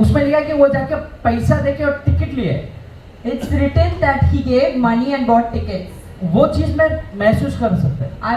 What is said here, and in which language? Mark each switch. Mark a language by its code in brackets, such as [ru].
[hi] उसमें लिखा कि वो जाके पैसा देके और टिकट लिए. [en] It's written that he gave money and bought tickets. [hi] वो चीज मैं महसूस कर सकता है.